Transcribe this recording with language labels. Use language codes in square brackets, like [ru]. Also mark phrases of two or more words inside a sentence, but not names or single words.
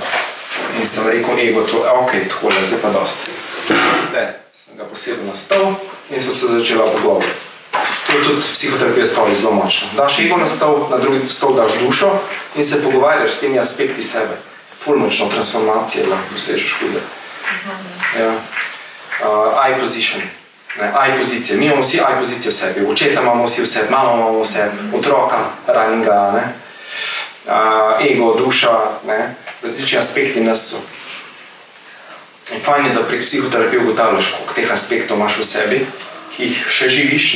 [sl] In sem rekel ego, ok, takole, zdaj pa dost. Sem ga posedel na stol in smo se začela pogovoriti. To je tudi psihoterapija stoli zelo močno. Daš ego na stol, na drugi stol daš dušo in se pogovarjaš s temi aspekti sebe. Ful močno transformacije lahko dosežeš hude. [en] I position. [sl] I pozicije. Mi imamo vsi I pozicije v sebi. Očeta imamo vsi v sebi, mamo imamo v sebi, otroka, raninga, ego, duša, različni aspekti nas so. In fajn je, da prek psihoterapije ugotavljaš, koliko teh aspektov imaš v sebi, ki jih še živiš.